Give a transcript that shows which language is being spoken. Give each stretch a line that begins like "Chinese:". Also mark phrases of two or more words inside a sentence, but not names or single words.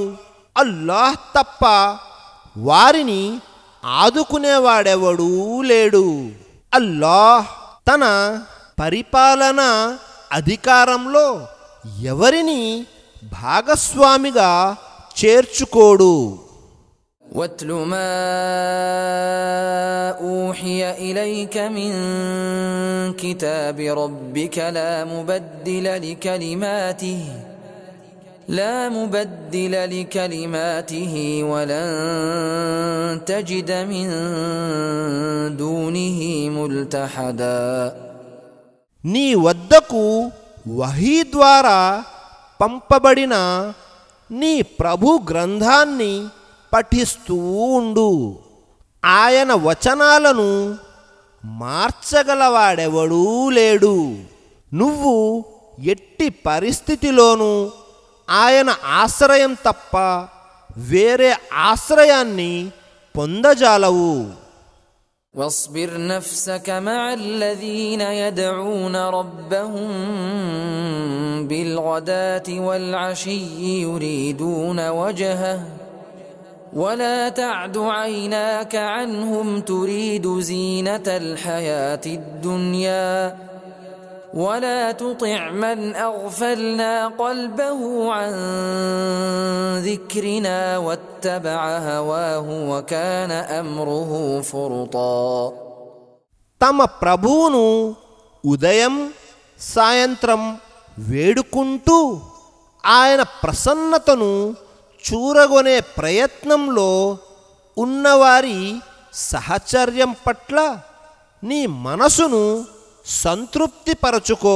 Telugu: అల్లాహ్ తప్ప వారిని ఆదుకునేవాడెవడూ లేడు. అల్లాహ్ తన పరిపాలన అధికారంలో ఎవరిని భాగస్వామిగా చేర్చుకోడు.
Arabic: واتل ما أوحي إليك من كتاب ربك لا مبدل لكلماته ولن تجد من دونه ملتحدا.
Telugu: నీ వద్దకు వహీ ద్వారా పంపబడిన నీ ప్రభు గ్రంథాన్ని పఠిస్తూ ఉండు. ఆయన వచనాలను మార్చగలవాడెవడూ లేడు. నువ్వు ఎట్టి పరిస్థితిలోనూ ఆయన ఆశ్రయం తప్ప వేరే ఆశ్రయాన్ని పొందజాలవు.
Arabic: واصبر نفسك مع الذين يدعون ربهم بالغداة والعشي يريدون وجهه ولا تعد عيناك عنهم تريد زينة الحياة الدنيا ولا تطع من أغفلنا قلبه عن ذكرنا واتبع هواه وكان أمره فرطا.
Telugu: తమ ప్రభువును ఉదయం సాయంత్రం వేడుకుంటూ ఆయన ప్రసన్నతను చూరగొనే ప్రయత్నంలో ఉన్నవారి సహచర్యం పట్ల నీ మనసును సంతృప్తిపరచుకో.